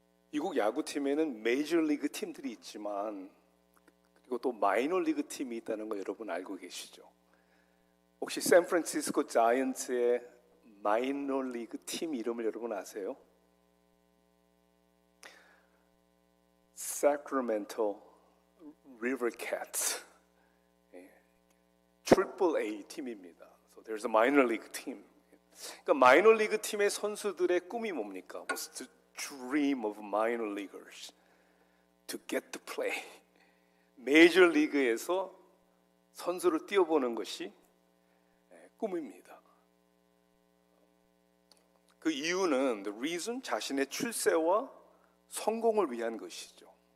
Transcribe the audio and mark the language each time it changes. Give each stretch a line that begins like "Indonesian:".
Korean: 미국 야구팀에는 메이저리그 팀들이 있지만 그리고 또 마이너리그 팀이 있다는 거 여러분 알고 계시죠? 혹시 샌프란시스코 자이언츠의 마이너리그 팀 이름을 여러분 아세요? Sacramento River Cats, 트리플 A 팀입니다.
English: So there's a minor league team.
Korean: 그러니까 마이너 리그 팀의 선수들의 꿈이 뭡니까?
English: What's the dream of minor leaguers? To get to play.
Korean: 메이저 리그에서 선수를 뛰어보는 것이 꿈입니다. 그 이유는
English: the reason
Korean: 자신의 출세와 성공을 위한 것이죠.